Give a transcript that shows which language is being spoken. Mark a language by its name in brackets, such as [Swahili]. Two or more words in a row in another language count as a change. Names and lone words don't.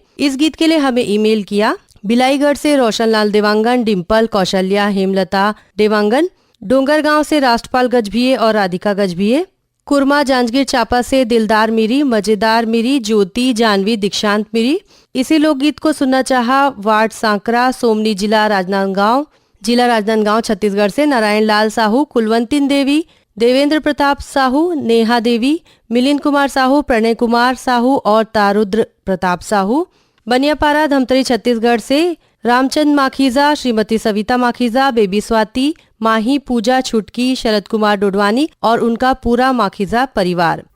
[Hindi] इस गीत के लिए हमें ईमेल किया बिलाईगढ़ से रोशनलाल देवांगन, डिम्पल, कौशल्या, हेमलता देवांगन, डोंगरगांव से राष्ट्रपाल गजभिये और राधिका गजभिये, कुरमा जांजगीर चांपा से दिलदार मिरी, मजेदार मिरी, ज्योति, जानवी, दीक्षांत मिरी। इसी लोकगीत को सुनना चाहा वार्ड सांकरा, सोमनी, जिला राजनांदगांव, छत्तीसगढ़ से नारायण लाल साहू, कुलवंतिन देवी, देवेंद्र प्रताप साहू, नेहा देवी, मिलिंद कुमार साहू, प्रणय कुमार साहू और तारुद्र प्रताप साहू। बनियापारा, धमतरी, छत्तीसगढ़ से रामचंद माखीजा, श्रीमती सविता माखीजा, बेबी स्वाति, माही, पूजा, छुटकी, शरद कुमार डोडवानी और उनका पूरा माखीजा परिवार।